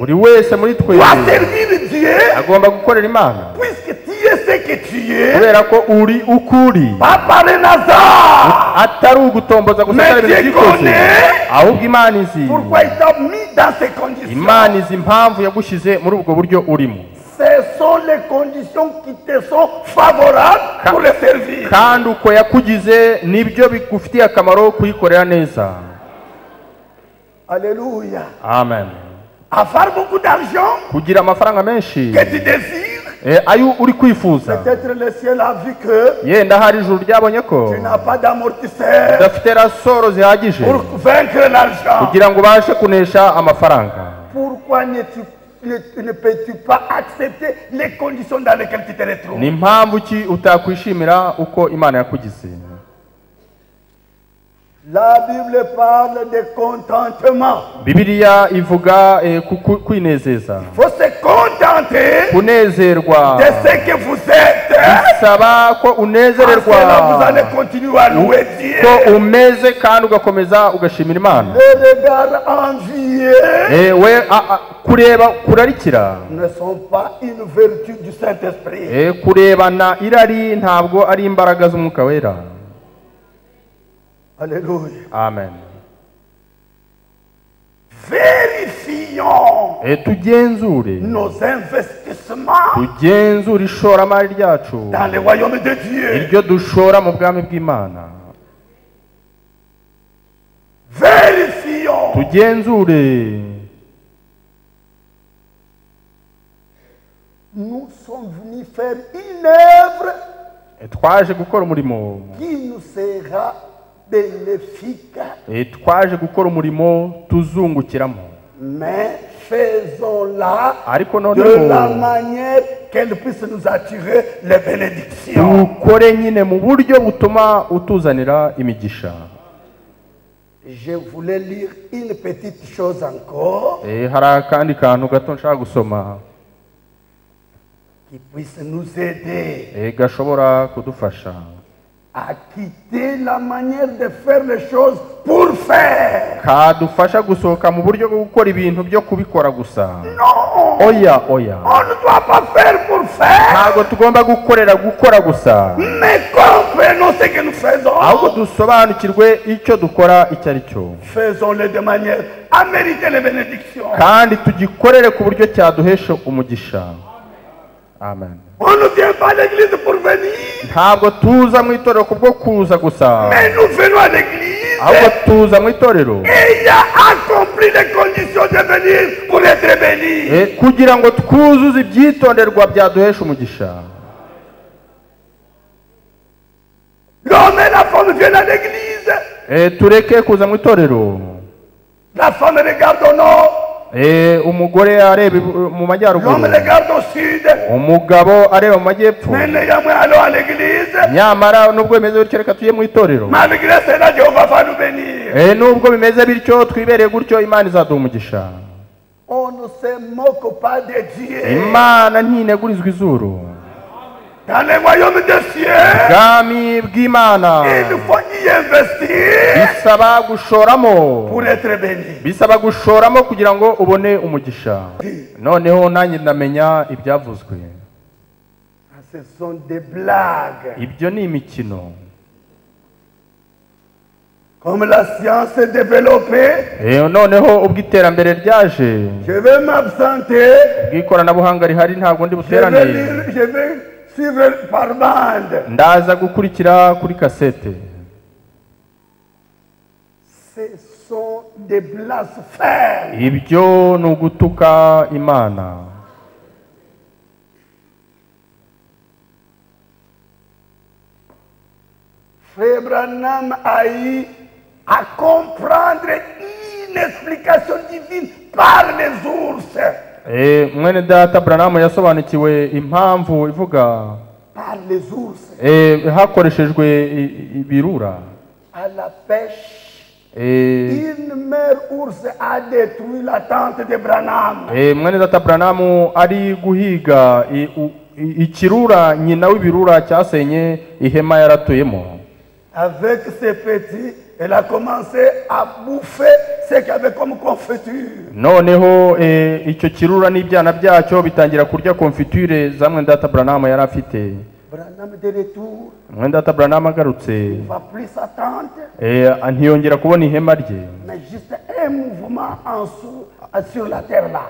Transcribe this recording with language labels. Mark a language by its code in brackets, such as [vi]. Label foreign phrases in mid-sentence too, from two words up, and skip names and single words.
[rw] buri wese muri twe [fr] doit servir Dieu [rw] agomba gukorera Imana, [fr] puisque tu es ce que tu es. [rw] kubera ko uri ukuri, [fr] Pas par un hasard. [rw] atari ugutomboza gusa [fr] Mais [rw] atari ibintu [fr] Dieu [rw] byikoze, [fr] connaît [rw] ahubwo Imana izi, [fr] pourquoi il t'a mis dans ces conditions. [rw] Imana izi impamvu yagushyize muri ubwo buryo urimo. [fr] ce sont les conditions qui te sont favorables pour le servir. [rw] kandi uko yakugize nibyo bigufitiye akamaro kuyikorera neza. [fr] Alléluia. Amen. Avoir beaucoup d'argent [rw] Kugira amafaranga menshi [fr] que tu désires, [rw] ayo uri kwifuza, [fr] peut-être le ciel a vu que [rw] yenda hari ijuru ryabonye ko [fr] tu n'as pas d'amortisseur [rw] udafite rasoro zihagije [fr] pour vaincre l'argent. [rw] kugira ngo ubashe kunesha amafaranga. [fr] Pourquoi ne peux-tu pas accepter les conditions dans lesquelles tu te retrouves? [rw] Ni impamvu ki utakwishimira uko Imana yakugize? [fr] La Bible parle de contentement. [rw] Bibiliya ivuga kwinezeza, [fr] Il faut se contenter [rw] kunezerwa. [fr] de ce que vous êtes. [rw] Bisaba ko unezererwa [fr] Vous allez continuer à louer Dieu. [rw] ko umeze kandi ugakomeza ugashimira Imana. [fr] Les regards envieux [rw] Kureba kurarikira [fr] ne sont pas une vertu du Saint-Esprit. [rw] kurebana irari ntabwo ari imbaraga z'Umwuka Wera. [fr] Alléluia. Amen. Vérifions [rw] Tugenzure [fr] nos investissements [rw] tugenzure ishoramari ryacu [fr] dans le royaume de Dieu. [rw] iryo dushora mu bwami bw'Imana. [fr] Vérifions. [rw] Tugenzure. [fr] Nous sommes venus faire une œuvre [rw] Twaje gukora umurimo, [fr] qui nous sera bénéfique. [rw] twaje gukora umurimo tuzungukiramo, [fr] Mais faisons-la [rw] ariko [fr] de [rw] noneho [fr] la manière qu'elle puisse nous attirer les bénédictions. [rw] dukore nyine mu buryo butuma utuzanira imigisha. [fr] Je voulais lire une petite chose encore [rw] Hari akandi kantu gato nshaka gusoma [fr] qui puisse nous aider [rw] gashobora kudufasha [fr] à quitter la manière de faire les choses pour faire. [rw] kadufasha gusohoka mu buryo bwo gukora ibintu byo kubikora gusa. [fr] Non, [rw] Oya, [fr] on ne doit pas faire pour faire, [rw] ntabwo tugomba gukorera gukora gusa, [fr] mais comprenons ce que nous faisons. [rw] ahubwo dusobanukirwe icyo dukora icyo ari cyo, [fr] Faisons-le de manière à mériter les bénédictions. [rw] kandi tugikorere ku buryo cyaduhesha umugisha. [fr] Amen. On ne vient pas à l'église pour venir, [rw] Ntabwo tuza mu itorero kubwo kuza gusa, [fr] mais nous venons à l'église [rw] ahubwo tuza mu itorero [fr] ayant accompli les conditions de venir pour être bénis. [rw] kugira ngo twuzuze ibyitonderwa byaduhesha umugisha. [fr] L'homme et la femme viennent à l'église. [rw] Tureke kuza mu itorero. [fr] La femme regarde au nord, [rw] Umugore areba mu majyaruguru, [fr] l'homme regarde au sud. [rw] umugabo areba mu majyepfo. [fr] Mais néanmoins, allons à l'église. [rw] Nyamara nubwo bimeze bityo reka tujye mu itorero. [fr] Malgré cela, Jéhovah va nous bénir. [rw] Nubwo bimeze bityo twibereye gutyo, Imana izaduha umugisha. [fr] On ne se moque pas de Dieu. [rw] Imana ntinegurizwa izuru. [fr] Dans le royaume des cieux, [rw] Ubwami bw'Imana [fr] il faut y investir [rw] bisaba gushoramo, [fr] pour être béni. [rw] bisaba gushoramo kugira ngo ubone umugisha. Noneho nanjye ndamenya ibyavuzwe. [fr] Ce sont des blagues. [rw] Ibyo ni imikino. [fr] Comme la science est développée, [rw] Noneho ubwo iterambere ryaje, [fr] je vais m'absenter. [rw] ubw'ikoranabuhanga rihari ntabwo ndi [fr] Je [rw] buterane, [fr] vais suivre par bande. [rw] ndaza gukurikira kuri kasete. [fr] Ce sont des blasphèmes. [rw] Ibyo ni ugutuka Imana. [fr] Frère Branham a eu à comprendre une explication divine par les ours. [rw] Mwene data Branham yasobanukiwe impamvu ivuga [fr] Par les ours. [rw] hakoreshejwe ibirura. [fr] À la pêche, une mère ours a détruit la tente de Branham. [rw] Mwene data Branham ari guhiga ikirura, nyina w'ibirura cyasenye ihema yaratuyemo. [fr] Avec ses petits, elle a commencé à bouffer ce qu'il y avait comme confiture. [rw] Noneho icyo kirura n'ibyana byacyo bitangira kurya konfiture za Mwene data Branham yari afite. [fr] Branham de retour, [rw] Mwene data Branham agarutse, [fr] il ne va plus sa tente, [rw] ntiyongera kubona ihema rye, [fr] mais juste un un mouvement en dessous, sur la terre là.